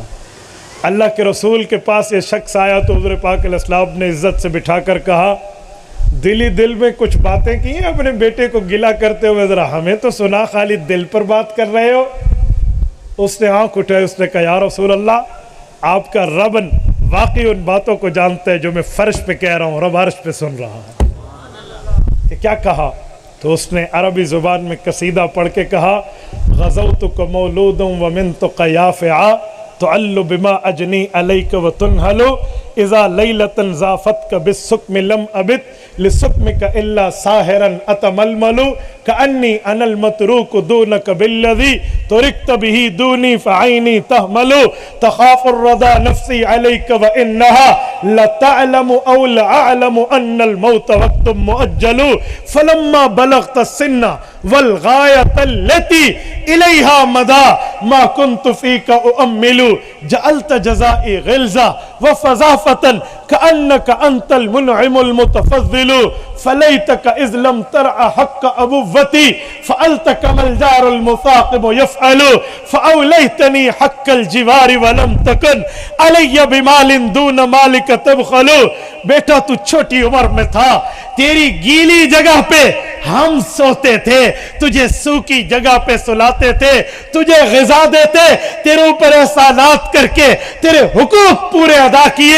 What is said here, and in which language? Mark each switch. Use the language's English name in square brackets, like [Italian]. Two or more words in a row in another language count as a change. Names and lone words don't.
[Hindi] अल्लाह के रसूल के पास ये शख्स आया तो हुज़ूर पाक अलैहिस्सलाम ने इज्जत से बिठाकर कहा दिली दिल में कुछ बातें की हैं अपने बेटे को गिला करते हुए, जरा हमें तो सुना, खाली दिल पर बात कर रहे हो। उसने आंख उठाई, उसने कहा [Arabic] يا رسول الله [Hindi] आपका रब वाकई उन बातों को जानता है जो मैं फर्श पे कह रहा हूँ, रब अर्श पे सुन रहा है। क्या कहा? तो उसने अरबी ज़ुबान में कसीदा पढ़ के कहा [Arabic] غذوتك مولودا ومنتك يافعا تعل بما أجني عليك وتنهل إذا ليلة ضافتك بالسقم لم أبت لسقمك إلا ساهرا أتململ كأني أنا المطروق دونك بالذي طرقت به دوني فعيني تهمل تخاف الردى نفسي عليك وإنها لتعلم أو لأعلم أن الموت وقت مؤجل فلما بلغت السن والغاية التي إليها مدى ما كنت فيك أؤمل جعلت جزائي غلظة وفظاظة كأنك أنت المنعم المتفضل فليتك إذ لم ترع حق أبوتي فعلت كما الجار المصاقب يفعل فأوليتني حق الجوار ولم تكن علي بمال دون مالك تبخل. [Hindi] बेटा तू छोटी उम्र में था, तेरी गीली जगह पे हम सोते थे, तुझे सूखी जगह पे सुलाते थे, तुझे ग़िज़ा देते, तेरे ऊपर एहसानात करके तेरे हुकूक पूरे अदा किए।